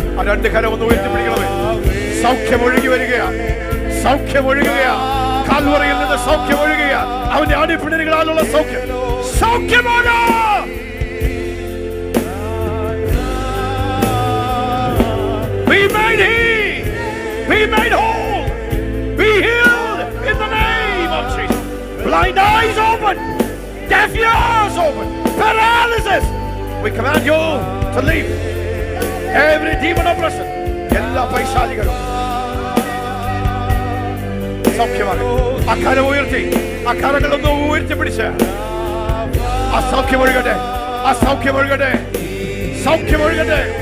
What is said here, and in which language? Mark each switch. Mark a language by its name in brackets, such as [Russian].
[Malayalam] രണ്ട് കരം ഒന്ന് ഉയർത്തിപ്പിടിക്കണമേ. സൗഖ്യം ഒഴുകി വരികയാണ്, സൗഖ്യം ഒഴുകുകയാണ്. കാൽവറിയിൽ നിന്ന് സൗഖ്യം ഒഴുകുകയാണ്. അവന്റെ അടിപ്പിണരുകളാലുള്ള സൗഖ്യം, സൗഖ്യമാണ്. [English] Be made healed, be made whole, be healed in the name of Jesus. Blind eyes open, deaf ears open, paralysis, we command you to leave. Every demon oppression, [Malayalam] എല്ലാ പൈശാചികളും സൗഖ്യമാകും. ആ കരം ഉയർത്തി, ആ കരങ്ങളൊന്ന് ഉയർത്തി പിടിച്ച് ആ സൗഖ്യം ഒഴുകട്ടെ, ആ സൗഖ്യം ഒഴുകട്ടെ, സൗഖ്യം ഒഴുകട്ടെ.